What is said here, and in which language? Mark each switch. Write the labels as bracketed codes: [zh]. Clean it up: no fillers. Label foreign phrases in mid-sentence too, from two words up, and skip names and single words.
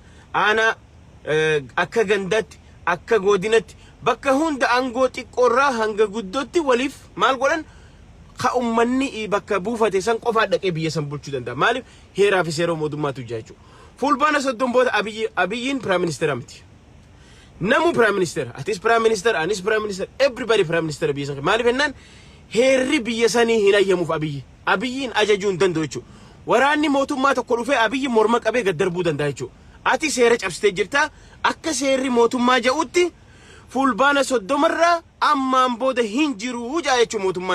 [om] Aanaa akka gandaatti akka godinatti bakka hunda aangoo xiqqoorraa hanga guddootti waliif maal godhan ka ummanni bakka buufate san qofa dhaqee biyya san bulchuu danda'a. Maaliif heeraa fi seera mootummaatu jechuu. Fulbaana soddoma booda Abiyyiin [en] Prime Minister [om] amti. Namu [en] Prime Minister, [om] atis [en] Prime Minister, [om] anis [en] Prime Minister, everybody Prime Minister [om] biyya san. Maaliif ennaan heerri biyya sanii hin ayyamuuf Abiyyiin ajajuu hin danda'u jechuudha. Waraanni mootummaa tokko dhufee Abiyyi morma qabee gad darbuu danda'a jechuudha. Ati seera cabsitee jirta akka seerri mootummaa jedhutti fulbaana soddomarraa ammaan booda hin jiru jaa jechuudha mootummaan.